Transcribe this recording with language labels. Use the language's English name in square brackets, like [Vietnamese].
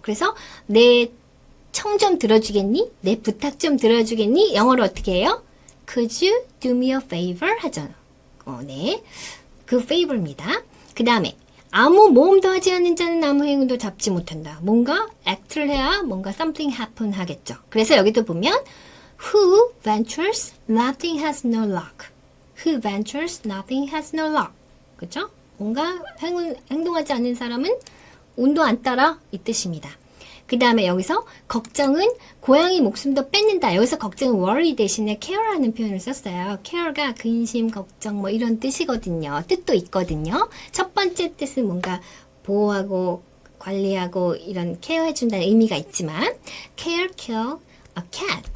[Korean] 그래서 내 청 좀 들어주겠니? 내 부탁 좀 들어주겠니? 영어로 어떻게 해요? [English] Could you do me a favor? [Korean] 하죠. 네, 그 favor입니다. 그 다음에 아무 모험도 하지 않는 자는 아무 행운도 잡지 못한다. 뭔가 act를 해야 뭔가 [English] something happen [Korean] 하겠죠. 그래서 여기도 보면 [English] Who ventures nothing has no luck. Who ventures nothing has no luck. [Korean] 그죠? 뭔가 행동하지 않는 사람은 운도 안 따라 이 뜻입니다. 그 다음에 여기서 걱정은 고양이 목숨도 뺏는다. 여기서 걱정은 worry 대신에 care라는 표현을 썼어요. care가 근심, 걱정 뭐 이런 뜻이거든요. 뜻도 있거든요. 첫 번째 뜻은 뭔가 보호하고 관리하고 이런 케어해준다는 의미가 있지만 [English] care kill a cat.